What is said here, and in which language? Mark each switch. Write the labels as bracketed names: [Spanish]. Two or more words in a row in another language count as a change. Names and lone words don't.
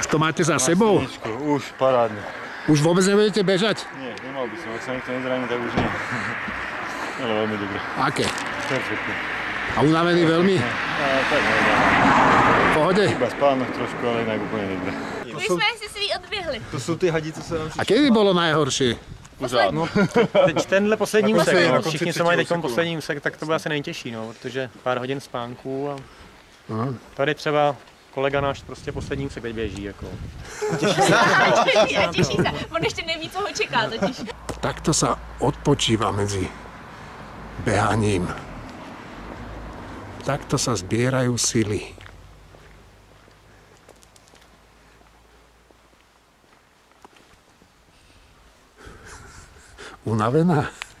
[Slovak] Už to máte za sebou? Už parádne. Už vôbec nebudete bežať? Nie, nemal by som. Ak sa niekto nezraní, tak už nie. Ale veľmi dobre. Aké? Perfektne. A unavený veľmi? Tak neviem. V pohode? Iba spánok trošku, ale inak úplne dobre. [Czech] My jsme si svý odběhli. To jsou ty hadice, co nám [Slovak] A kedy bolo najhoršie? [Czech] Pořád. No, teď tenhle poslední úsek, no. Všichni, co mají teď úseku. poslední úsek, tak to bude asi nejtěžší, no, protože pár hodin spánku a tady třeba kolega náš prostě poslední úsek teď běží, jako. Těší se, on ještě neví, co ho čeká totiž. [Slovak] Takto sa odpočíva medzi behaním. Takto sa zbierajú sily. Unavená?